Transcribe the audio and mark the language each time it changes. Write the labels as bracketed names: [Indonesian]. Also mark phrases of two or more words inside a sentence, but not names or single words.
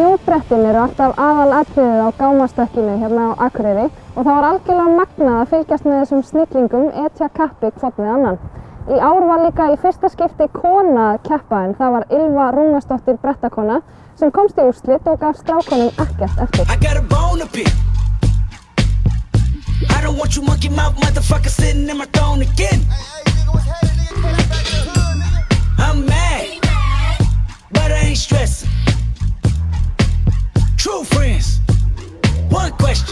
[Icelandic] sprettin eru alltaf aðalatriðið á gámastökkinu hérna á Akureyri og það var algjörlega magnað að fylgjast með þessum snillingum etja kappi hvorn við annan. Í ár var líka í fyrsta skipti kona að keppa en það var Ylva Rúnarsdóttir brettakona sem komst í úrslit og gaf strákunum ekkert eftir. [English] I got a bone to pick. I don't want you monkey mouth motherfucker sitting in my throne again. I'm mad, but I ain't stressing. True friends, one question.